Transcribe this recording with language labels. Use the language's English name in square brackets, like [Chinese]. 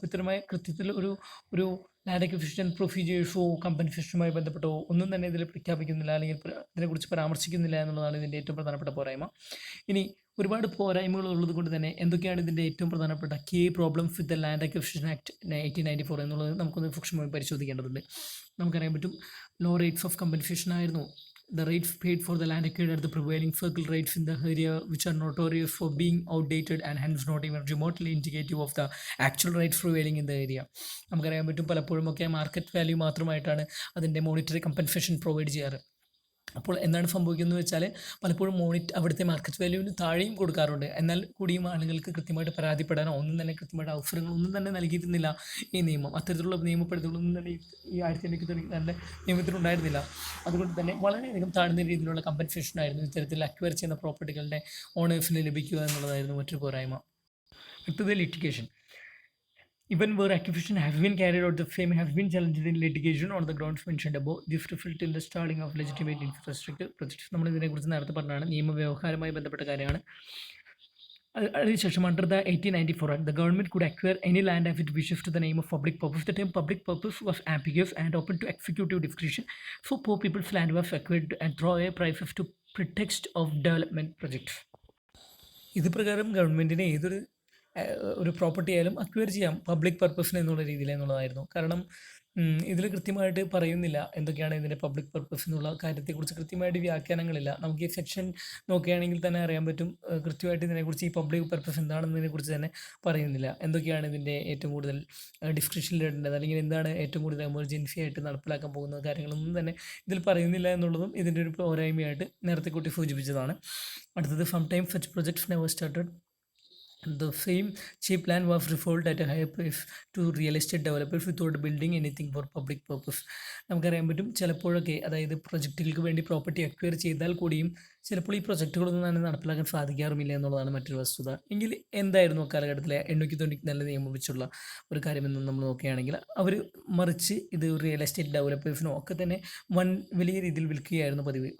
[Malayalam] അപ്പോൾ ഇത്തരമായ കൃത്യത്തിൽ ഒരു land acquisition പ്രൊസീജിയേഴ്സോ കമ്പൻസേഷനുമായി ബന്ധപ്പെട്ടോ ഒന്നും തന്നെ ഇതിൽ പ്രഖ്യാപിക്കുന്നില്ല അല്ലെങ്കിൽ ഇതിനെക്കുറിച്ച് പരാമർശിക്കുന്നില്ല എന്നുള്ളതാണ് ഇതിൻ്റെ ഏറ്റവും പ്രധാനപ്പെട്ട പോരായ്മ. ഇനി ഒരുപാട് പോരായ്മകൾ ഉള്ളത് കൊണ്ട് തന്നെ എന്തൊക്കെയാണ് ഇതിൻ്റെ ഏറ്റവും പ്രധാനപ്പെട്ട [English] key problems with the land acquisition act 1894 [Malayalam] എന്നുള്ളത് നമുക്കൊന്ന് സൂക്ഷ്മമായി പരിശോധിക്കേണ്ടതുണ്ട്. നമുക്കറിയാൻ പറ്റും, [English] low rates of compensation [Malayalam] ആയിരുന്നു. [English] The rates paid for the land acquired are the prevailing circle rates in the area, which are notorious for being outdated and hence not even remotely indicative of the actual rates prevailing in the area. [Malayalam] നമുക്കറിയാൻ പറ്റും, പലപ്പോഴും ഒക്കെ market value മാത്രമായിട്ടാണ് അതിൻ്റെ monetary compensation provide ചെയ്യാറ്. അപ്പോൾ എന്താണ് സംഭവിക്കുന്നത് വെച്ചാൽ പലപ്പോഴും അവിടുത്തെ മാർക്കറ്റ് വാല്യൂവിന് താഴെയും കൊടുക്കാറുണ്ട്. എന്നാൽ കൂടിയും ആളുകൾക്ക് കൃത്യമായിട്ട് പരാതിപ്പെടാനോ ഒന്നും തന്നെ കൃത്യമായിട്ട് അവസരങ്ങളൊന്നും തന്നെ നൽകിയിരുന്നില്ല ഈ നിയമം. അത്തരത്തിലുള്ള നിയമപ്പെടുത്തലൊന്നും തന്നെ ഈ 1994 നിയമത്തിലുണ്ടായിരുന്നില്ല. അതുകൊണ്ട് തന്നെ വളരെയധികം താഴ്ന്ന രീതിയിലുള്ള കമ്പൻസേഷൻ ആയിരുന്നു ഇത്തരത്തിൽ അക്വയർ ചെയ്യുന്ന പ്രോപ്പർട്ടികളുടെ ഓണേഴ്സിന് ലഭിക്കുക എന്നുള്ളതായിരുന്നു മറ്റൊരു പോരായ്മ. അടുത്തത് litigation. [English] Even where acquisition has been carried out, the same has been challenged in litigation on the grounds mentioned above. This resulted in the stalling of legitimate infrastructure projects. [Malayalam] നമ്മൾ ഇതിനെക്കുറിച്ച് നേരത്തെ പറഞ്ഞതാണ്, നിയമവ്യവഹാരവുമായി ബന്ധപ്പെട്ട കാര്യമാണ്. അതിനുശേഷം [English] under the 1894 Act, the government could acquire any land if it wishes to the name of public purpose. The term public purpose was ambiguous and open to executive discretion, so poor people's land was acquired at draw a prices to pretext of development projects. [Malayalam] ഇത് പ്രകാരം ഗവൺമെൻറ്റിന് ഒരു property ആയാലും acquire ചെയ്യാം public പർപ്പസിന് എന്നുള്ള രീതിയിൽ എന്നുള്ളതായിരുന്നു. കാരണം ഇതിൽ കൃത്യമായിട്ട് പറയുന്നില്ല എന്തൊക്കെയാണ് ഇതിൻ്റെ പബ്ലിക് പർപ്പസ് എന്നുള്ള കാര്യത്തെക്കുറിച്ച് കൃത്യമായിട്ട് വ്യാഖ്യാനങ്ങളില്ല. നമുക്ക് ഈ സെക്ഷൻ നോക്കുകയാണെങ്കിൽ തന്നെ അറിയാൻ പറ്റും, കൃത്യമായിട്ട് ഇതിനെക്കുറിച്ച് ഈ പബ്ലിക് പർപ്പസ് എന്താണെന്നതിനെക്കുറിച്ച് തന്നെ പറയുന്നില്ല. എന്തൊക്കെയാണ് ഇതിൻ്റെ ഏറ്റവും കൂടുതൽ ഡിസ്ക്രിപ്ഷനിൽ ഇടേണ്ടത് അല്ലെങ്കിൽ എന്താണ് ഏറ്റവും കൂടുതൽ എമർജൻസി ആയിട്ട് നടപ്പിലാക്കാൻ പോകുന്ന കാര്യങ്ങളൊന്നും തന്നെ ഇതിൽ പറയുന്നില്ല എന്നുള്ളതും ഇതിൻ്റെ ഒരു പോരായ്മയായിട്ട് നേരത്തെ കൂട്ടി സൂചിപ്പിച്ചതാണ്. അടുത്തത്, [English] Some time such projects never started. The same cheap land was resold at a higher price to real estate developers without building anything for public purpose. [Malayalam] നമുക്കറിയാൻ പറ്റും, ചിലപ്പോഴൊക്കെ അതായത് പ്രൊജക്റ്റുകൾക്ക് വേണ്ടി പ്രോപ്പർട്ടി അക്വയർ ചെയ്താൽ കൂടിയും ചിലപ്പോൾ ഈ പ്രൊജക്റ്റുകളൊന്നും തന്നെ നടപ്പിലാക്കാൻ സാധിക്കാറുമില്ല എന്നുള്ളതാണ് മറ്റൊരു വസ്തുത. എങ്കിൽ എന്തായിരുന്നു കാലഘട്ടത്തിലെ 894 നിയമം വെച്ചുള്ള ഒരു കാര്യമെന്ന് നമ്മൾ നോക്കുകയാണെങ്കിൽ, അവർ മറിച്ച് ഇത് റിയൽ എസ്റ്റേറ്റ് ഡെവലപ്പേഴ്സിനോ ഒക്കെ തന്നെ വലിയ രീതിയിൽ വിൽക്കുകയായിരുന്നു പതിവ്.